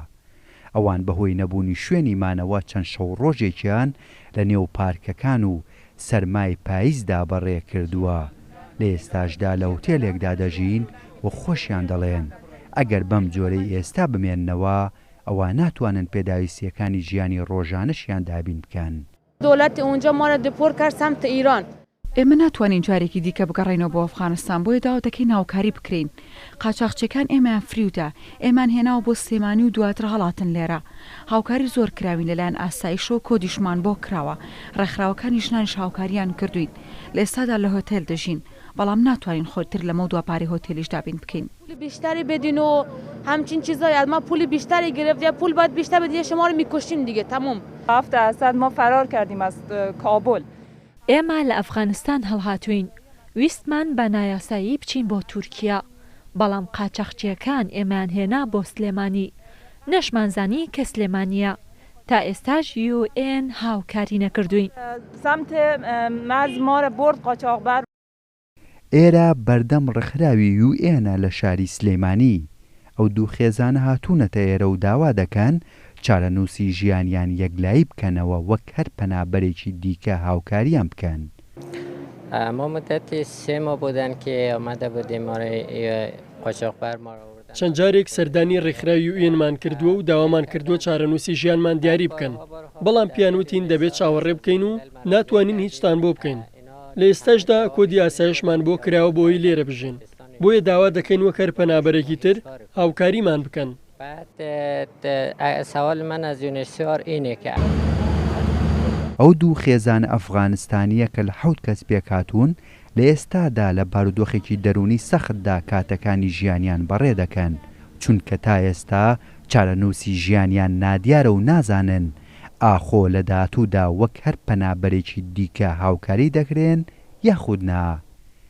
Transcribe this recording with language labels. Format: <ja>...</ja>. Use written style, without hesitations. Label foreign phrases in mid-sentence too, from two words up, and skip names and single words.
<ckb>ئەوان بەهۆی نەبوونی شوێنی مانەوە چەند شەو ڕۆژێکیان لە نێو پارکەکان و سەرمای پاییزدا بەڕێ کردووە. لە ئێستاشدا لە هۆتێلێکدا دەژین و خۆشیان دەڵێن ئەگەر بەم جۆرەی ئێستا بمێننەوە ئەوە ناتوانن پێداویستیەکانی ژیانی ڕۆژانەشیان دابین بکەن.</ckb> <fa>دەوڵەتی اونجا ما را دپۆر کرد سمت ئیران.</fa> <ckb>ئێمە ناتوانین جارێکی دیکە بگەڕێنەوە بۆ ئەفغانستان بۆیە داواتەکەی ناوکاری بکرین. قاچاقچیەکان ئێمەیان فریودا، ئێمان هێناوە بۆ سلێمانی و دواتر هەڵاتن لێرە. هاوکاری زۆر کراوین لەلایەن ئاسایشە و کۆدیشمان بۆ کراوە. ڕێکخراوەکانی ژنانیش هاوکاریان کردوین. لە ئێستادا لە هۆتێل دەژین، بەڵام ناتوانین خۆتر لەمە دو پارەی هۆتێلیش دابین بکەین.</ckb> <fa>پول بیشتری بدین و همچین چیزایی از ما پول بیشتری گرفت یا پول باید بیشتر بدین شما رو میکشیم دیگه تمام. 7% ما فرار کردیم از کابل.</fa> <ckb>ئێمە لە ئەفغانستان هەڵهاتوین، ویستمان بە نایاسایی بچین بۆ تورکیا، بەڵام قاچاقچیەکان ئێمان هێنا بۆ سلێمانی، نەشمانزانی کە سلێمانیە. تا ئێستاش UN هاوکاری نەکردوین.</ckb> <fa>سمت مرز ما را برد قاچاقبر.</fa> <ckb>ئێرە بەردەم ڕێکخراوی UN لە شاری سلێمانی. ئەو دوو خێزانە هاتوونەتە ئێرە و داوا دەکەن چارەنووسی ژیانیان یەکلایی بکەنەوە وەک هەر پەنابەرێکی دیکە هاوکاریان بکەن.</ckb> <fa>ما مدتی 3 ماه بودن که آمده بودیم ما قاچاقبر ما را آوردن.</fa> <ckb>چەند جارێک سەردانی ڕێکخراوی UN کردووە و داوامان کردووە چارەنووسی ژیانمان دیاری بکەن، بەڵام پیانوتین دەبێت چاوەڕێ بکەین و ناتوانین هیچتان بۆ بکەین. لە ئێستاشدا کۆدی ئاسایشمان بۆ کراوە بۆی لێرە بژین، بۆیە داوا دەکەین وەک هەر پەنابەرێکی تر هاوکاریمان بکەن.</ckb> <fa>بعد سوال من از یونیسیار اینه که</fa> <ckb>ئەو دوو خێزان ئەفغانستانیە کە لە 7 کەس پێکهاتوون لە ئێستادا لە بارودۆخێکی دەرونی سەختدا کاتەکانی ژیانیان بەڕێ دەکەن، چونکە تا ئێستا چارەنووسی ژیانیان نادیارە و نازانن ئاخۆ لە داهاتوودا وەک هەر پەنابەرێکی دیکە هاوکاری دەکرێن یاخود نا.</ckb>